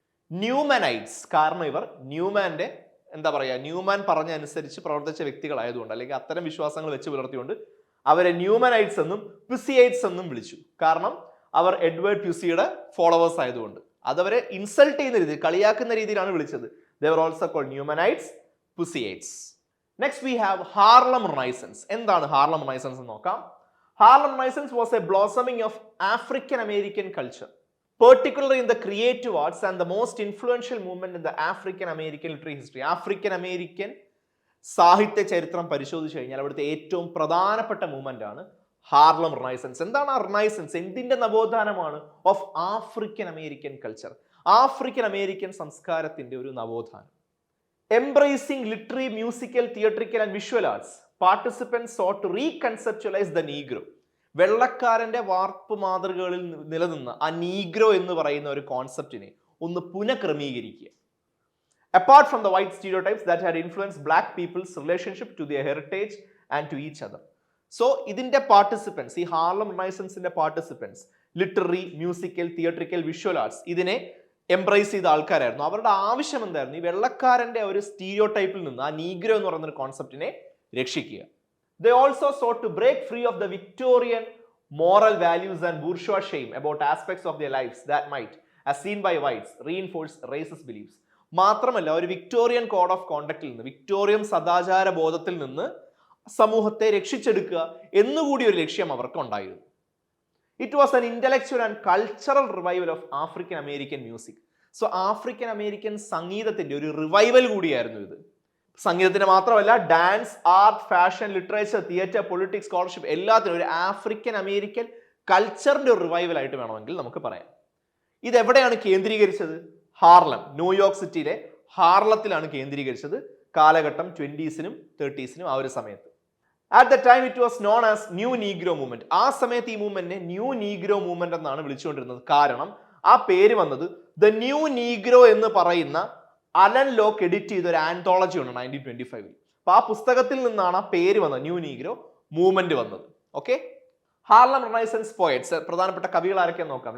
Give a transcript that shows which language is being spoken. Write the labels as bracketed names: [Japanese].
[Malayalam] ന്യൂമാനൈറ്റ്സ്, കാരണം ഇവർ ന്യൂമാന്റെ ന്യൂമാൻ പറഞ്ഞ അനുസരിച്ച് പ്രവർത്തിച്ച വ്യക്തികളായതുകൊണ്ട്, അല്ലെങ്കിൽ അത്തരം വിശ്വാസങ്ങൾ വെച്ച് പുലർത്തിക്കൊണ്ട് അവരെ ന്യൂമാനൈറ്റ്സ് എന്നും പ്യൂസിയൈറ്റ്സ് എന്നും വിളിച്ചു. കാരണം അവർ എഡ്വേർഡ് പ്യൂസിയുടെ ഫോളോവേഴ്സ് ആയതുകൊണ്ട്. അതവരെ ഇൻസൾട്ട് ചെയ്യുന്ന രീതിയിൽ, കളിയാക്കുന്ന രീതിയിലാണ് വിളിച്ചത്. [English] They were also called Newmanites, Puseyites. Next we have Harlem Renaissance. [Malayalam] എന്താണ് ഹാർലം റിനൈസൻസ് എന്ന് നോക്കാം. [English] Harlem Renaissance was a blossoming of African American culture, particularly in the creative arts, and the most influential movement in the African American literary history. [Malayalam] African American സാഹിത്യ ചരിത്രം പരിശോധിച്ചു കഴിഞ്ഞാൽ അവിടുത്തെ ഏറ്റവും പ്രധാനപ്പെട്ട മൂവ്മെന്റ് ആണ് ഹാർലം റിനൈസൻസ്. എന്താണ് ആ റിനൈസൻസ്? എന്തിന്റെ നവോത്ഥാനമാണ്? [English] of African American culture, [Malayalam] African American സംസ്കാരത്തിന്റെ ഒരു നവോത്ഥാനം. [English] Embracing literary, musical, theatrical and visual arts, participants sought to reconceptualize the Negro. [Malayalam] വെള്ളക്കാരന്റെ വാർപ്പ് മാതൃകകളിൽ നിലനിന്ന ആ നീഗ്രോ എന്ന് പറയുന്ന ഒരു കോൺസെപ്റ്റിനെ ഒന്ന് പുനഃക്രമീകരിക്കുക. [English] Apart from the white stereotypes that had influenced black people's relationship to their heritage and to each other. [Malayalam] So, ഇതിന്റെ participants, ഈ Harlem റിനൈസൻസിന്റെ participants literary, musical, theatrical, visual arts ഇതിനെ എംബ്രേസ് ചെയ്ത ആൾക്കാരായിരുന്നു. അവരുടെ ആവശ്യം എന്തായിരുന്നു? ഈ വെള്ളക്കാരന്റെ ഒരു സ്റ്റീരിയോടൈപ്പിൽ നിന്ന്, ആ നീഗ്രോ എന്ന് പറയുന്ന ഒരു കോൺസെപ്റ്റിനെ രക്ഷിക്കുക. [English] They also sought to break free of the Victorian moral values and bourgeois shame about aspects of their lives that might, as seen by whites, reinforce racist beliefs. [Malayalam] മാത്രമല്ല, ഒരു വിക്ടോറിയൻ കോഡ് ഓഫ് കോണ്ടക്റ്റിൽ നിന്ന്, Victorian സദാചാര ബോധത്തിൽ നിന്ന് സമൂഹത്തെ രക്ഷിച്ചെടുക്കുക എന്നുകൂടി ഒരു ലക്ഷ്യം അവർക്ക് ഉണ്ടായിരുന്നു. [English] It was an intellectual and cultural revival of African American music. [Malayalam] So African American സംഗീതത്തിന്റെ ഒരു റിവൈവൽ കൂടിയായിരുന്നു ഇത്. സംഗീതത്തിന് മാത്രമല്ല, dance, art, fashion, literature, theatre, politics, scholarship എല്ലാത്തിനും ഒരു ആഫ്രിക്കൻ അമേരിക്കൻ കൾച്ചറിന്റെ ഒരു റിവൈവൽ ആയിട്ട് വേണമെങ്കിൽ നമുക്ക് പറയാം. ഇതെവിടെയാണ് കേന്ദ്രീകരിച്ചത്? ഹാർലം, ന്യൂയോർക്ക് സിറ്റിയിലെ ഹാർലത്തിലാണ് കേന്ദ്രീകരിച്ചത്. കാലഘട്ടം 20s-നും 30s-നും ആ ഒരു സമയത്ത്. [English] At the time it was known as new Negro movement. [Malayalam] ആ സമയത്ത് ഈ മൂവ്മെന്റിനെ ന്യൂ നീഗ്രോ മൂവ്മെന്റ് എന്നാണ് വിളിച്ചുകൊണ്ടിരുന്നത്. കാരണം ആ പേര് വന്നത് ദ ന്യൂ നീഗ്രോ എന്ന് പറയുന്ന അലൻ ലോക്ക് എഡിറ്റ് ചെയ്ത ഒരു ആന്തോളജി ഉണ്ട് 1925. അപ്പൊ ആ പുസ്തകത്തിൽ നിന്നാണ് ആ പേര് വന്നത്, ന്യൂ നീഗ്രോ മൂവ്മെന്റ് വന്നത്. ഓക്കെ, ഹാർലം റിനൈസൻസ് പോയറ്റ്സ് പ്രധാനപ്പെട്ട കവികൾ ആരൊക്കെയാന്ന് നോക്കാം.